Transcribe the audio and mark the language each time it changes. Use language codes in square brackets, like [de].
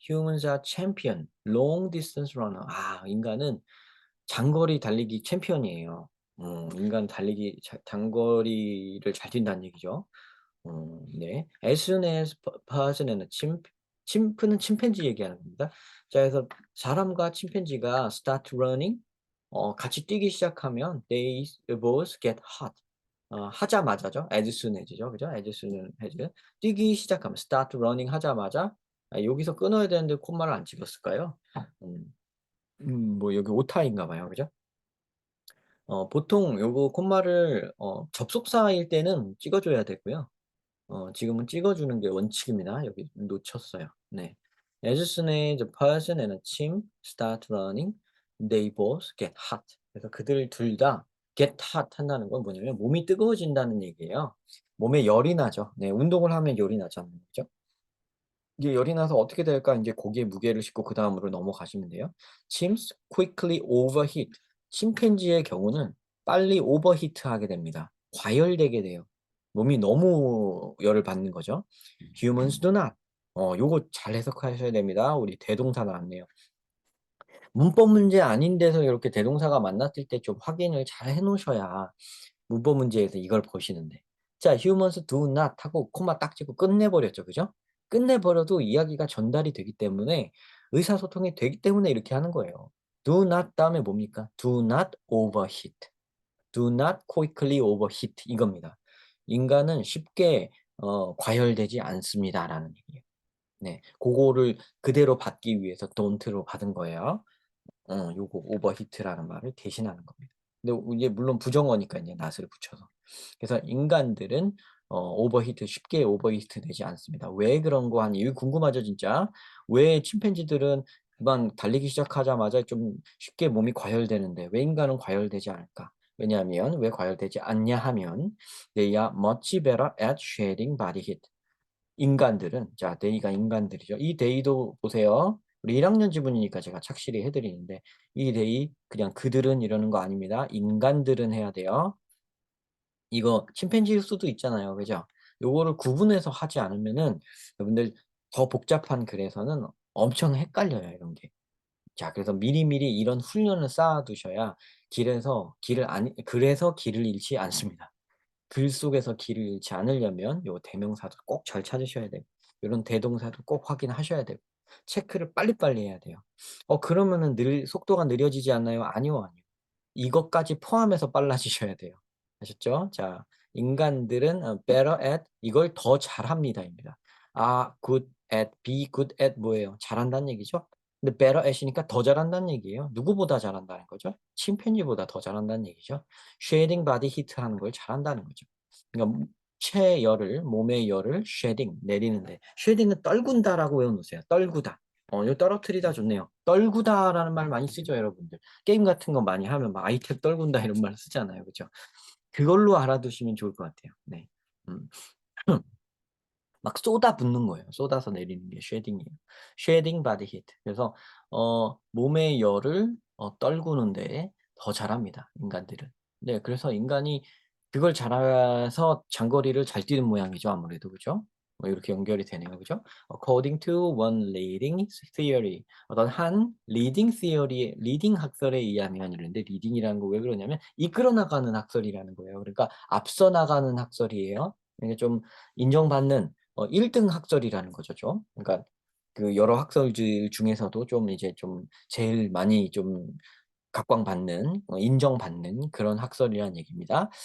[en] Humans are champion, long distance runner. [ko] 인간은 장거리 달리기 챔피언이에요. 인간 달리기 장거리를 잘 뛴다는 얘기죠. 네. [en] As soon as person [ko] 은 침프는 침팬지 얘기하는 겁니다. 자, 그래서 사람과 침팬지가 [en] start running, [ko] 같이 뛰기 시작하면 [en] they both get hot. [ko] 하자마자죠. [en] as soon as [ko] 죠. 그죠? [en] as soon as [ko] 뛰기 시작하면 [en] start running [ko] 하자마자. 여기서 끊어야 되는데 콤마를 안 찍었을까요? 음. 뭐 여기 오타인가 봐요. 그죠? 보통 요거 콤마를 접속사일 때는 찍어 줘야 되고요. 지금은 찍어 주는 게 원칙입니다. 여기 놓쳤어요. 네. [en] As soon as the person and a team start running, they both get hot. [ko] 그래서 그들 둘 다 [en] get hot [ko] 한다는 건 뭐냐면 몸이 뜨거워진다는 얘기예요. 몸에 열이 나죠. 네. 운동을 하면 열이 나잖아요. 그죠? 이게 열이 나서 어떻게 될까? 인제 거기에 무게를 싣고 그다음으로 넘어가시면 돼요. [en] Chimps quickly overheat. [ko] 침팬지의 경우는 빨리 오버히트하게 됩니다. 과열되게 돼요. 몸이 너무 열을 받는 거죠. [en] Humans do not. [ko] 요거 잘 해석하셔야 됩니다. 우리 대동사 나왔네요. 문법 문제 아닌 데서 이렇게 대동사가 만났을 때 좀 확인을 잘 해 놓으셔야 문법 문제에서 이걸 보시는데. 자, [en] humans do not [ko] 하고 코마 딱 찍고 끝내 버렸죠. 그죠? 끝내 버려도 이야기가 전달이 되기 때문에 의사소통이 되기 때문에 이렇게 하는 거예요. [en] do not [ko] 다음에 뭡니까? [en] do not overheat. do not quickly overheat [ko] 이겁니다. 인간은 쉽게 과열되지 않습니다라는 얘기예요. 네. 고거를 그대로 받기 위해서 don't로 받은 거예요. 요거 오버히트라는 말을 대신하는 겁니다. 근데 이제 물론 부정어니까 인제 not을 붙여서. 그래서 인간들은 오버히트 쉽게 오버히트 되지 않습니다. 왜 그런 거 하니? 이거 궁금하죠 진짜. 왜 침팬지들은 금방 달리기 시작하자마자 좀 쉽게 몸이 과열되는데 왜 인간은 과열되지 않을까? 왜냐하면 왜 과열되지 않냐 하면 [en] they are much better at shedding body heat. [ko] 인간들은 자 they가 인간들이죠. 이 they도 보세요. 우리 1 학년 지문이니까 제가 착실히 해 드리는데 이 they 그냥 그들은 이러는 거 아닙니다. 인간들은 해야 돼요. 이거 침팬지일 수도 있잖아요. 그죠? 요거를 구분해서 하지 않으면은 여러분들 더 복잡한 글에서는 엄청 헷갈려요, 이런 게. 자, 그래서 미리미리 이런 훈련을 쌓아 두셔야 그래서 길을 잃지 않습니다. 글 속에서 길을 잃지 않으려면 요 대명사도 꼭 잘 찾으셔야 되고 요런 대동사도 꼭 확인하셔야 되고 체크를 빨리빨리 해야 돼요. 그러면은 속도가 느려지지 않나요? 아니요, 아니요. 이것까지 포함해서 빨라지셔야 돼요. 아셨죠? 자, 인간들은 [en] better at [ko] 이걸 더 잘합니다입니다. [en] good at, be good at [ko] 뭐예요? 잘한다는 얘기죠. 근데 [en] better at [ko] 이니까 더 잘한다는 얘기예요. 누구보다 잘한다는 거죠? 침팬지보다 더 잘한다는 얘기죠. [en] shedding body heat [ko] 하는 걸 잘한다는 거죠. 그러니까 체열을 몸의 열을 shedding 내리는데 shedding은 떨군다라고 외워 놓으세요. 떨구다. 요 떨어뜨리다 좋네요. 떨구다라는 말 많이 쓰죠, 여러분들. 게임 같은 거 많이 하면 막 아이템 떨군다 이런 말 쓰잖아요. 그죠? 그걸로 알아두시면 좋을 것 같아요. 네. 음. 막 쏟아붓는 거예요. 쏟아서 내리는 게 쉐딩이에요. 쉐딩 바디 히트. 그래서 몸의 열을 떨구는데 더 잘합니다, 인간들은. 네, 그래서 인간이 그걸 잘해서 장거리를 잘 뛰는 모양이죠, 아무래도. 그죠? 이렇게 연결이 되네요. 그죠? [en] According to one leading theory. [ko] 어떤 한 [en] leading theory, [ko] leading 학설에 의하면 이러는데 리딩이라는 거 왜 그러냐면 이끌어 나가는 학설이라는 거예요. 그러니까 앞서 나가는 학설이에요. 그러니까 좀 인정받는 1등 학설이라는 거죠 좀. 그러니까 그 여러 학설들 중에서도 좀 이제 좀 제일 많이 좀 각광받는 인정받는 그런 학설이라는 얘기입니다.